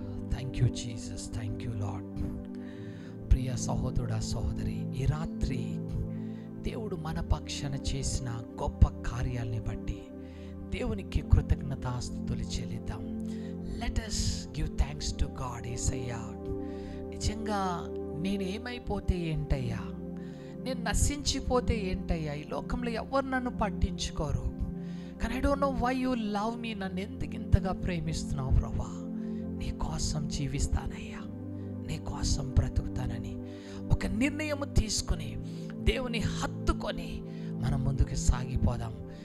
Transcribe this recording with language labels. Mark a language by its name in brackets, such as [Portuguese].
[English] Thank you Jesus, thank you Lord. [Telugu] ప్రియ సహోదరుడా, సహోదరి, ఈ రాత్రి దేవుడు మన పక్షాన చేసిన గొప్ప కార్యాలని బట్టి దేవునికి కృతజ్ఞతాస్తుతులు చెల్లిద్దాం. [English] Let us give thanks to God. [Telugu] యేసయ్యా, నిజంగా నేను ఏమైపోతే ఏంటయ్యా, నేను నశించిపోతే ఏంటయ్యా, ఈ లోకంలో ఎవరు నన్ను పట్టించుకోరు. కానీ [English] I don't know why you love me. [Telugu] నన్ను ఎందుకు ఇంతగా ప్రేమిస్తున్నావు ప్రభా. నీ కోసం జీవిస్తానయ్యా, నీ కోసం బ్రతుకుతానని ఒక నిర్ణయం తీసుకుని దేవుని హత్తుకొని మనం ముందుకు సాగిపోదాం.